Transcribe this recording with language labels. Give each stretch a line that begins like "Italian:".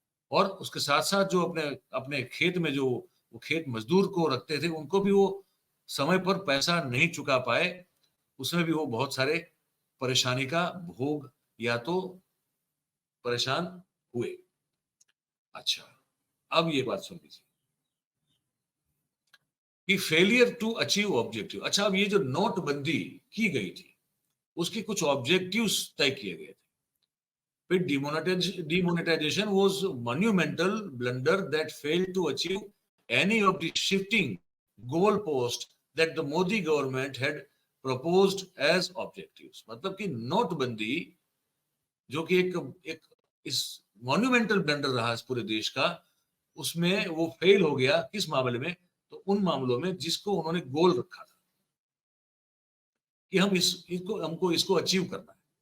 Hindi: और उसके साथ साथ जो अपने अपने खेत में जो वो खेत मजदूर को रखते थे उनको भी वो समय पर पैसा नहीं चुका पाए, उसमें भी वो बहुत सारे परेशानी का भोग या तो परेशान हुए। अच्छा, अब ये बात सुन लीजिए कि
English: Failure to achieve objective.
Hindi: अच्छा, अब ये जो नोटबंदी की गई थी उसके कुछ ऑब्जेक्टिव्स तय किए गए थे।
English: फिर demonetization was monumental blunder that failed to achieve any of the shifting goalposts that the Modi government had proposed as objectives।
Hindi: मतलब कि नोटबंदी जो कि एक इस मॉन्यूमेंटल ब्लंडर रहा इस पूरे देश का, उसमें वो फेल हो गया। किस मामले में? तो उन मामलों में जिसको उन्होंने गोल रखा था कि हम हमको इसको अचीव करना है।